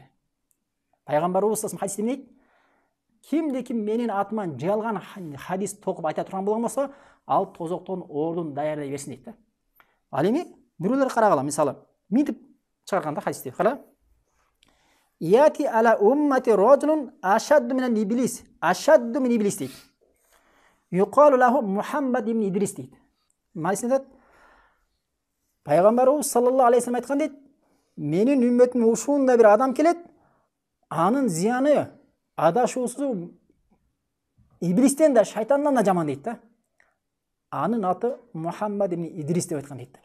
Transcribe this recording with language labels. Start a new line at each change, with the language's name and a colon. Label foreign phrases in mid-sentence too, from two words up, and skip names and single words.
Kyrgyz: Пайгамбарыбыз
Arabic: صلى الله عليه وسلم
Kyrgyz: хадисте эмне дейт? Кимде-ким менин атыман жалган хадис токуп айта турган болгон болсо, ал тозоктон ордун даярдай берсин дейт да. Ал эми бирөөлөр карагыла, мисалы, мынтип чыгарганда хадисте, кара.
Arabic: يأتي على أمتي رجل أشد من إبليس أشد من إبليس дейт. يقال له محمد بن إدريس дейт.
Kyrgyz: Майсинат Пайгамбарыбыз
Arabic: صلى الله عليه وسلم
Kyrgyz: айткан дейт, менин үммөтүм ушундай бир адам келет, анын зыяны, адашуусу иблистен да, шайтандан да жаман дейт да. Анын аты Мухаммад ибн Идрис деп айткан дейт.